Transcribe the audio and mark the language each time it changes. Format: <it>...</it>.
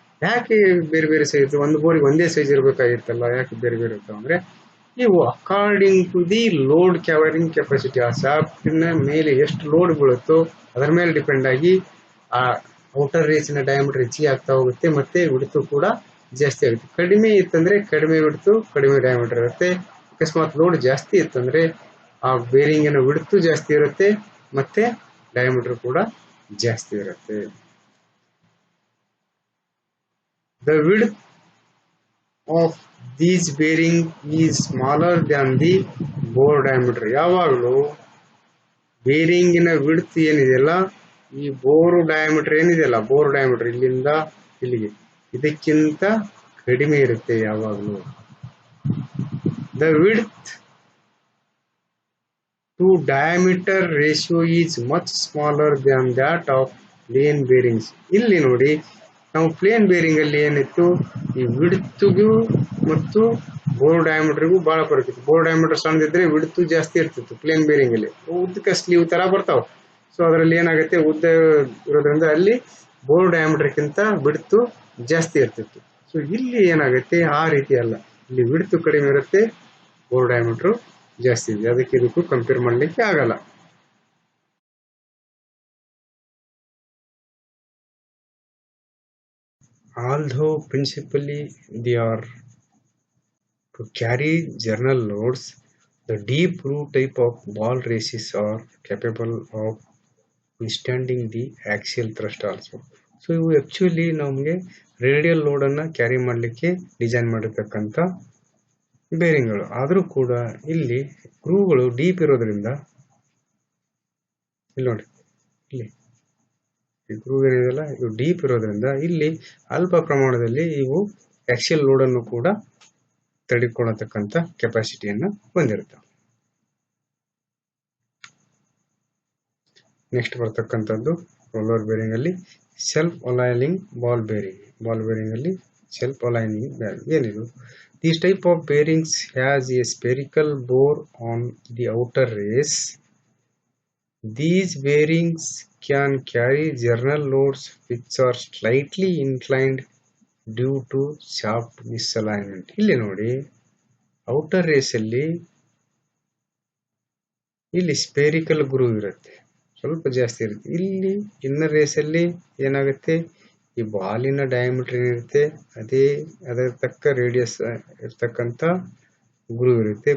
<kn>ಯಾಕೆ ಬೇರೆ ಬೇರೆ ಸೈಜ್? ಒಂದು ಬೋರಿಗೆ ಒಂದೇ ಸೈಜ್ ಇರಬೇಕಾಗಿತ್ತಲ್ಲ, ಯಾಕೆ ಬೇರೆ ಬೇರೆ ಇರ್ತಾವೆ ಅಂದ್ರೆ, ಇವು</kn> <en>according to the load carrying capacity,</en> <kn>ಆ ಶಾಫ್ಟಿನ ಮೇಲೆ ಎಷ್ಟು ಲೋಡ್ ಬೀಳುತ್ತೋ ಅದರ ಮೇಲೆ ಡಿಪೆಂಡ್ ಆಗಿ ಆ ಔಟರ್ ರೇಸಿನ ಡಯಾಮೀಟರ್ ಹೆಚ್ಚಿಗೆ ಆಗ್ತಾ ಹೋಗುತ್ತೆ, ಮತ್ತೆ ವಿಡ್ತು ಕೂಡ ಜಾಸ್ತಿ ಆಗುತ್ತೆ. ಕಡಿಮೆ ಇತ್ತಂದ್ರೆ ಕಡಿಮೆ ವಿಡ್ತು, ಕಡಿಮೆ ಡಯಾಮೀಟರ್ ಇರುತ್ತೆ. ಅಕಸ್ಮಾತ್ ಲೋಡ್ ಜಾಸ್ತಿ ಇತ್ತಂದ್ರೆ ಆ ಬೇರಿಂಗಿನ ವಿಡ್ತು ಜಾಸ್ತಿ ಇರುತ್ತೆ, ಮತ್ತೆ ಡಯಾಮೀಟರ್ ಕೂಡ ಜಾಸ್ತಿ ಇರುತ್ತೆ.</kn> <en>The width of these bearing is smaller than the bore diameter.</en> <kn>ಯಾವಾಗಲೂ ಬೇರಿಂಗಿನ ವಿಡ್ತ್ ಏನಿದೆಯಲ್ಲ, ಈ ಬೋರ್ ಡಯಾಮೀಟರ್ ಏನಿದೆಯಲ್ಲ, ಬೋರ್ ಡಯಾಮೀಟರ್ ಇಲ್ಲಿಂದ ಇಲ್ಲಿಗೆ ಇದಕ್ಕಿಂತ ಕಡಿಮೆ ಇರುತ್ತೆ ಯಾವಾಗಲೂ.</kn> <en>The width to diameter ratio is much smaller than that of plain bearings.</en> <kn>ಇಲ್ಲಿ ನೋಡಿ, ನಾವು ಪ್ಲೇನ್ ಬೇರಿಂಗ್ ಅಲ್ಲಿ ಏನಿತ್ತು, ಈ ವಿಡ್ತ್ಗೂ ಮತ್ತು ಬೋರ್ ಡಯಾಮೀಟರ್ಗೂ ಬಹಳ ಫರಕ್ ಇತ್ತು. ಬೋರ್ ಡಯಾಮೀಟರ್ ಸಣ್ಣದಿದ್ರೆ ವಿಡ್ತು ಜಾಸ್ತಿ ಇರ್ತಿತ್ತು. ಪ್ಲೇನ್ ಬೇರಿಂಗ್ ಅಲ್ಲಿ ಉದ್ದಕ್ಕೆ ಸ್ಲೀವ್ ತರ ಬರ್ತಾವ. ಸೊ ಅದರಲ್ಲಿ ಏನಾಗುತ್ತೆ, ಉದ್ದ ಇರೋದ್ರಿಂದ ಅಲ್ಲಿ ಬೋರ್ ಡಯಾಮೀಟರ್ಗಿಂತ ವಿಡ್ತು ಜಾಸ್ತಿ ಇರ್ತಿತ್ತು. ಸೊ ಇಲ್ಲಿ ಏನಾಗುತ್ತೆ, ಆ ರೀತಿ ಅಲ್ಲ, ಇಲ್ಲಿ ವಿಡ್ತು ಕಡಿಮೆ ಇರುತ್ತೆ, ಬೋರ್ ಡಯಾಮೀಟರ್ ಜಾಸ್ತಿ ಇದೆ. ಅದಕ್ಕೆ ಇದಕ್ಕೂ ಕಂಪೇರ್ ಮಾಡಲಿಕ್ಕೆ ಆಗಲ್ಲ.</kn> <en>Although principally they are to carry general loads, the deep groove type of ball races are capable of withstanding the axial thrust also.</en> <kn>So ಇವು ಆಕ್ಚುಲಿ ನಮಗೆ ರೇಡಿಯಲ್ ಲೋಡ್ ಅನ್ನ ಕ್ಯಾರಿ ಮಾಡಲಿಕ್ಕೆ ಡಿಸೈನ್ ಮಾಡಿರ್ತಕ್ಕಂಥ ಬೇರಿಂಗ್ಗಳು. ಆದರೂ ಕೂಡ ಇಲ್ಲಿ ಗ್ರೂವ್ಗಳು ಡೀಪ್ ಇರೋದ್ರಿಂದ, ಇಲ್ಲಿ ನೋಡಿ, ಇಲ್ಲಿ ಈ ಗ್ರೂವ್ ಏನಿದೆಯಲ್ಲ ಇದು ಡೀಪ್ ಇರೋದ್ರಿಂದ ಇಲ್ಲಿ ಅಲ್ಪ ಪ್ರಮಾಣದಲ್ಲಿ ಇವು ಆಕ್ಸಿಯಲ್ ಲೋಡ್ ಅನ್ನು ಕೂಡ ತಡೆಕೊಳ್ಳತಕ್ಕಂಥ ಕೆಪಾಸಿಟಿಯನ್ನು ಹೊಂದಿರ್ತವೆ. ನೆಕ್ಸ್ಟ್ ಬರ್ತಕ್ಕಂಥದ್ದು ರೋಲರ್ ಬೇರಿಂಗ್ ಅಲ್ಲಿ self aligning ball bearing. Ball bearing ಅಲ್ಲಿ ಸೆಲ್ಫ್ ಅಲೈನಿಂಗ್ ಬೇರಿಂಗ್ ಏನಿದು?</kn> <en>This type of bearings has a spherical bore on the outer race. These bearings can carry general loads which are slightly inclined due to shaft misalignment.</en> <kn>ಇಲ್ಲಿ ನೋಡಿ, outer race ಅಲ್ಲಿ ಇಲ್ಲಿ spherical groove ಇರುತ್ತೆ, ಸ್ವಲ್ಪ ಜಾಸ್ತಿ ಇರುತ್ತೆ. ಇಲ್ಲಿ ಇನ್ನರ್ ರೇಸ್ ಅಲ್ಲಿ ಏನಾಗುತ್ತೆ, ಈ ಬಾಲಿನ ಡಯಾಮೀಟರ್ ಏನಿರುತ್ತೆ ಅದರ ತಕ್ಕ ರೇಡಿಯಸ್ ಇರ್ತಕ್ಕಂಥ ಗ್ರೂವ್ ಇರುತ್ತೆ.</kn>